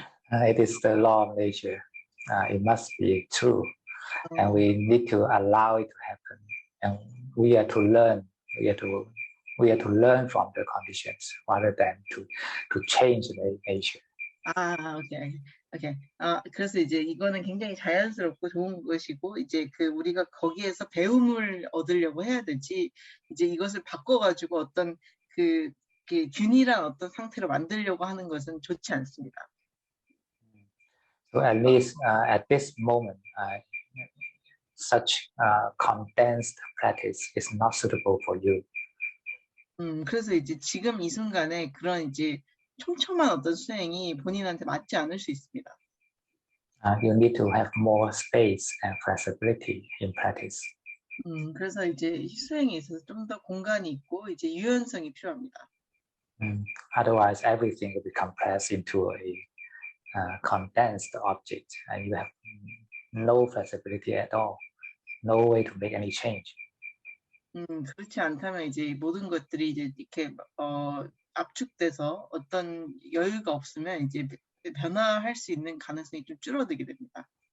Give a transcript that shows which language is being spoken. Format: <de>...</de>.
<en>it is the law of nature. It must be true, and we need to allow it to happen. And we are to learn. We are to learn from the conditions rather than to change the nature. 오케이.</en> <ko>그래서 이제 이거는 굉장히 자연스럽고 좋은 것이고, 이제 우리가 거기에서 배움을 얻으려고 해야 되지, 이제 이것을 바꿔가지고 어떤 균일한 어떤 상태로 만들려고 하는 것은 좋지 않습니다.</ko> <en>So at least at this moment, such condensed practice is not suitable for you.</en> <ko>그래서 이제 지금 이 순간에 그런 이제 촘촘한 어떤 수행이 본인한테 맞지 않을 수 있습니다.</ko> <en>You need to have more space and flexibility in practice.</en> <ko>그래서 이제 수행에 있어서 좀 더 공간이 있고 이제 유연성이 필요합니다.</ko> <en>Otherwise, everything will be compressed into a condensed object, and you have no flexibility at all, no way to make any change.</en> <ko>그렇지 않다면 이제 모든 것들이 이제 이렇게 압축돼서 어떤 여유가 없으면 이제 변화할 수 있는 가능성이 좀 줄어들게 됩니다.</ko>